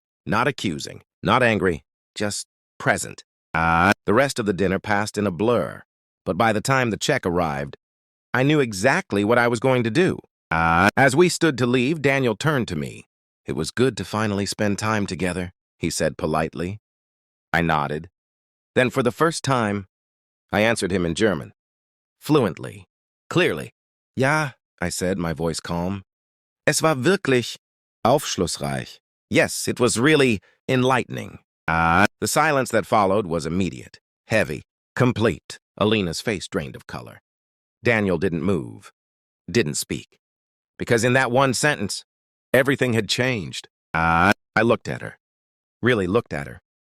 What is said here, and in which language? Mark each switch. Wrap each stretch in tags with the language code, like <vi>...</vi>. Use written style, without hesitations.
<en>Not accusing, not angry, just present. The rest of the dinner passed in a blur, but by the time the check arrived, I knew exactly what I was going to do. As we stood to leave, Daniel turned to me. It was good to finally spend time together, he said politely. I nodded. Then for the first time, I answered him in German. Fluently, clearly. Ja, I said, my voice calm.</en> <de>Es war wirklich aufschlussreich.</de> <en>Yes, it was really enlightening. The silence that followed was immediate, heavy, complete. Alina's face drained of color. Daniel didn't move, didn't speak. Because in that one sentence, everything had changed. I looked at her. Really looked at her.</en>